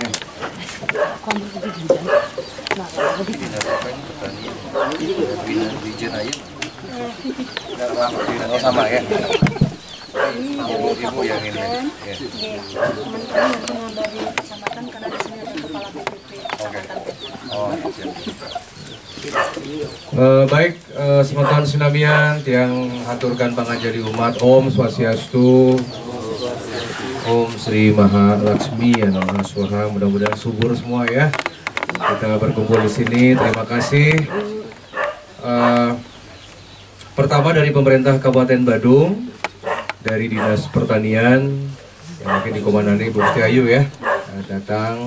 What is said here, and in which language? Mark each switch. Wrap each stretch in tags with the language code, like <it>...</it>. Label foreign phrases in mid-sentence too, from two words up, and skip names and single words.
<id>Sama ya. Ibu yang ini. Teman-teman dari kecamatan karena di sini ada kepala BPP. Baik,</id> <ban>semeton sinamian yang haturkan pangajari umat</ban> <sa>Om Swastiastu, Om Sri Maha Laksmi ya Namo Swaha,</sa> <id>mudah-mudahan subur semua ya. Kita berkumpul di sini, terima kasih. Pertama dari pemerintah Kabupaten Badung, dari Dinas Pertanian yang mungkin dikomandani Bu Ayu ya, datang.</id>